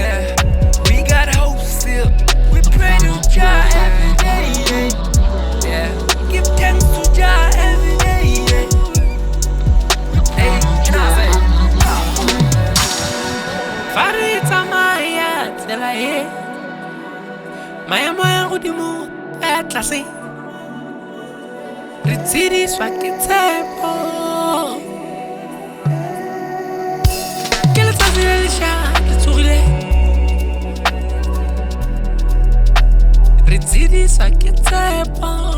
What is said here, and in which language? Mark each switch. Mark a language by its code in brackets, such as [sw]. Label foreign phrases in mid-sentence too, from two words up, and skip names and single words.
[en] We got hope still. We pray to Jah every day. Yeah, give thanks to Jah every day. [nso] Hey, Farita maya tsela e maemo ya godimo a tlase re tshediswa ke tshepo ke letsatsi le lešwa re tsogile re tshediswa ke tshepo